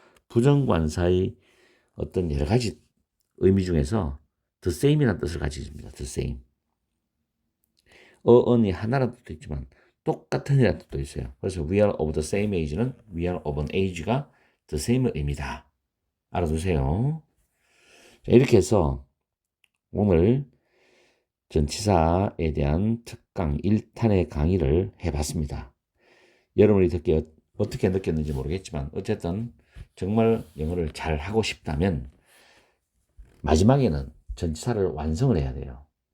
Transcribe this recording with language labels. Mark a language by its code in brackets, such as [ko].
[ko] 부정관사의 어떤 여러 가지 의미 중에서 the same이라는 뜻을 가지고 있습니다. the same. on이 하나라는 뜻도 있지만 똑같은 이라는 뜻도 있어요. 그래서 [en] we are of the same age는 we are of an age가 the same의 의미다. [ko] 알아두세요. 자, 이렇게 해서 오늘 전치사에 대한 특강 1탄의 강의를 해봤습니다. 여러분이 어떻게 느꼈는지 모르겠지만 어쨌든 정말 영어를 잘 하고 싶다면 마지막에는 전치사를 완성을 해야 돼요.